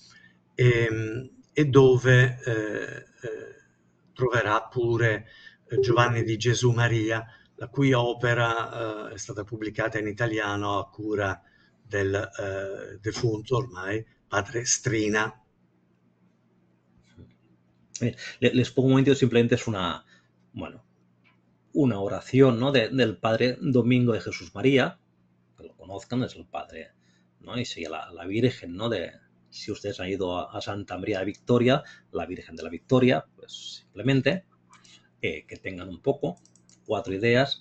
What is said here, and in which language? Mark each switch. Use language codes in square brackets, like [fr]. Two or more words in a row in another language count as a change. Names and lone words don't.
[it] e dove troverà pure Giovanni di Gesù Maria, la cui opera è stata pubblicata in italiano a cura del defunto ormai padre Strina. [es] Les pongo un momentito, simplemente es una oración, ¿no? del padre Domingo de Jesús María, que lo conozcan, es el padre, ¿no? Y sigue la Virgen, ¿no? Si ustedes han ido a Santa María de Victoria, la Virgen de la Victoria, pues simplemente que tengan un poco, 4 ideas.